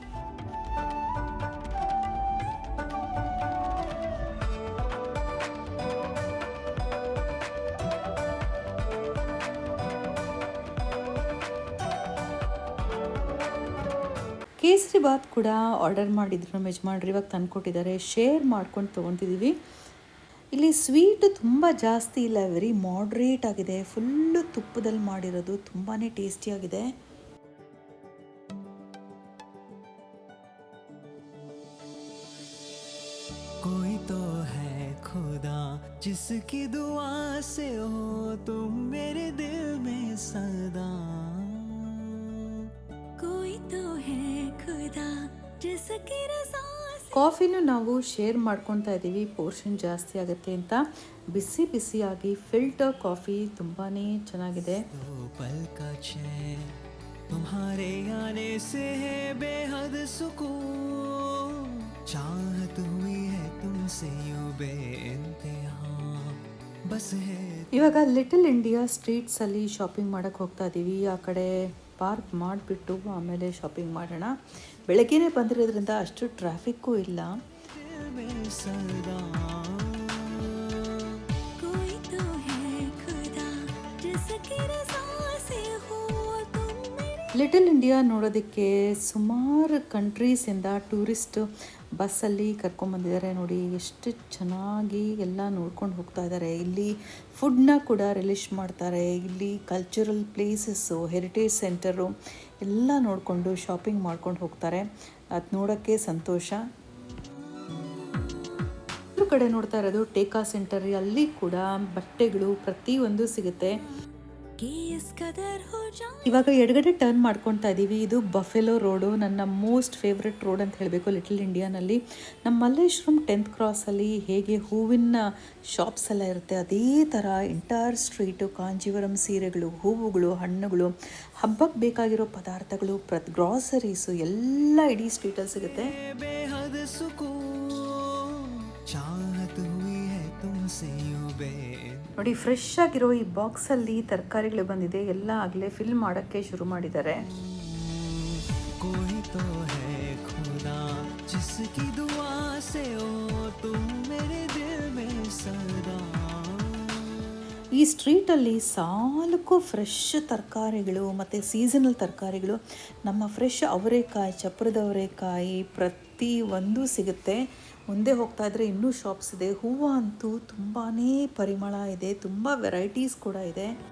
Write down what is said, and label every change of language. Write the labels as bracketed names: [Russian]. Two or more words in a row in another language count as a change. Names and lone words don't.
[Kannada] ಕೇಸರಿ ಬಾತ್ ಕೂಡ ಆರ್ಡರ್ ಮಾಡಿದ್ರು ನಮ್ಮ ಯಜಮಾನ್ರು. ಇವಾಗ ತಂದುಕೊಟ್ಟಿದ್ದಾರೆ. ಶೇರ್ ಮಾಡ್ಕೊಂಡು ತೊಗೊತಿದ್ದೀವಿ. ಇಲ್ಲಿ ಸ್ವೀಟು ತುಂಬ ಜಾಸ್ತಿ ಇಲ್ಲ, [English] very moderate [Kannada] ಆಗಿದೆ. ಫುಲ್ಲು ತುಪ್ಪದಲ್ಲಿ ಮಾಡಿರೋದು, ತುಂಬಾ ಟೇಸ್ಟಿಯಾಗಿದೆ. [Hindi] कोई तो है खुदा जिसकी दुआ से हो तुम मेरे दिल में सदा कोई तो है खुदा जिसकी रज़ा [Kannada] ಕಾಫಿನೂ ನಾವು ಶೇರ್ ಮಾಡ್ಕೊತಾ ಇದ್ದೀವಿ. ಪೋರ್ಷನ್ ಜಾಸ್ತಿ ಆಗುತ್ತೆ ಅಂತ. ಬಿಸಿ ಬಿಸಿಯಾಗಿ [English] filter coffee [Kannada] ತುಂಬಾ ಚೆನ್ನಾಗಿದೆ. [Hindi] दो पल का चैन तुम्हारे आने से है बेहद सुकून चाहत हुई है तुमसे यूं बेइंतहा बस है. [Kannada] ಇವಾಗ ಲಿಟಲ್ ಇಂಡಿಯಾ ಸ್ಟ್ರೀಟ್ಸಲ್ಲಿ ಶಾಪಿಂಗ್ ಮಾಡೋಕ್ಕೆ ಹೋಗ್ತಾ ಇದ್ದೀವಿ. ಆ ಕಡೆ ಪಾರ್ಕ್ ಮಾಡಿಬಿಟ್ಟು ಆಮೇಲೆ ಶಾಪಿಂಗ್ ಮಾಡೋಣ. ಬೆಳಗ್ಗೆನೇ ಬಂದಿರೋದ್ರಿಂದ ಅಷ್ಟು ಟ್ರಾಫಿಕ್ಕೂ ಇಲ್ಲ. [Hindi] दिल में सदा कोई तो है खुदा जिसकी रज़ा से हो तुम मेरे [Kannada] ಲಿಟಲ್ ಇಂಡಿಯಾ ನೋಡೋದಕ್ಕೆ ಸುಮಾರು ಕಂಟ್ರೀಸಿಂದ ಟೂರಿಸ್ಟ್ ಬಸ್ಸಲ್ಲಿ ಕರ್ಕೊಂಬಂದಿದ್ದಾರೆ ನೋಡಿ, ಎಷ್ಟು ಚೆನ್ನಾಗಿ ಎಲ್ಲ ನೋಡ್ಕೊಂಡು ಹೋಗ್ತಾ ಇದ್ದಾರೆ. ಇಲ್ಲಿ ಫುಡ್ನ ಕೂಡ ರಿಲೀಸ್ ಮಾಡ್ತಾರೆ. ಇಲ್ಲಿ [English] cultural places, heritage centre [Kannada] ಎಲ್ಲ ನೋಡಿಕೊಂಡು ಶಾಪಿಂಗ್ ಮಾಡ್ಕೊಂಡು ಹೋಗ್ತಾರೆ. ಅದು ನೋಡೋಕ್ಕೆ ಸಂತೋಷ. ಇದ್ರ ಕಡೆ ನೋಡ್ತಾ ಇರೋದು ಟೇಕಾ ಸೆಂಟರ್. ಅಲ್ಲಿ ಕೂಡ ಬಟ್ಟೆಗಳು ಪ್ರತಿಯೊಂದು ಸಿಗುತ್ತೆ. [Hindi] कि इस कदर हो जा [Kannada] ಇವಾಗ ಎಡಗಡೆ ಟರ್ನ್ ಮಾಡ್ಕೊತಾ ಇದ್ದೀವಿ. ಇದು ಬಫೆಲೋ ರೋಡು, ನನ್ನ [English] most favourite road [Kannada] ಅಂತ ಹೇಳಬೇಕು ಲಿಟಲ್ ಇಂಡಿಯಾನಲ್ಲಿ. ನಮ್ಮ ಮಲ್ಲೇಶ್ವರಂ 10th ಕ್ರಾಸಲ್ಲಿ ಹೇಗೆ ಹೂವಿನ ಶಾಪ್ಸ್ ಎಲ್ಲ ಇರುತ್ತೆ, ಅದೇ ಥರ [English] entire street [Kannada] ಕಾಂಜೀವರಂ ಸೀರೆಗಳು, ಹೂವುಗಳು, ಹಣ್ಣುಗಳು, ಹಬ್ಬಕ್ಕೆ ಬೇಕಾಗಿರೋ ಪದಾರ್ಥಗಳು, ಗ್ರಾಸರೀಸು ಎಲ್ಲ ಇಡೀ ಸ್ಟ್ರೀಟಲ್ಲಿ ಸಿಗುತ್ತೆ. [Hindi] बेहद सुकून चाहत हुई है तुमसे यूं बे [Kannada] ನೋಡಿ, ಫ್ರೆಶ್ ಆಗಿರೋ ಈ ಬಾಕ್ಸಲ್ಲಿ ತರಕಾರಿಗಳು ಬಂದಿದೆ. ಎಲ್ಲ ಆಗಲೇ ಫಿಲ್ ಮಾಡೋಕ್ಕೆ ಶುರು ಮಾಡಿದ್ದಾರೆ. [Hindi] कोई तो है खुदा जिसकी दुआ से हो तुम मेरे दिल में सदा. [Kannada] ಈ ಸ್ಟ್ರೀಟಲ್ಲಿ ಸಾಲಕ್ಕೂ ಫ್ರೆಶ್ ತರಕಾರಿಗಳು ಮತ್ತು ಸೀಸನಲ್ ತರಕಾರಿಗಳು, ನಮ್ಮ ಫ್ರೆಶ್ ಅವರೆಕಾಯಿ, ಚಪ್ರದ ಅವರೆಕಾಯಿ ಪ್ರತಿ ಒಂದು ಸಿಗುತ್ತೆ. ಮುಂದೆ ಹೋಗ್ತಾ ಇದ್ದರೆ ಇನ್ನೂ ಶಾಪ್ಸ್ ಇದೆ. ಹೂವು ಅಂತೂ ತುಂಬಾ ಪರಿಮಳ ಇದೆ, ತುಂಬ ವೆರೈಟೀಸ್ ಕೂಡ ಇದೆ.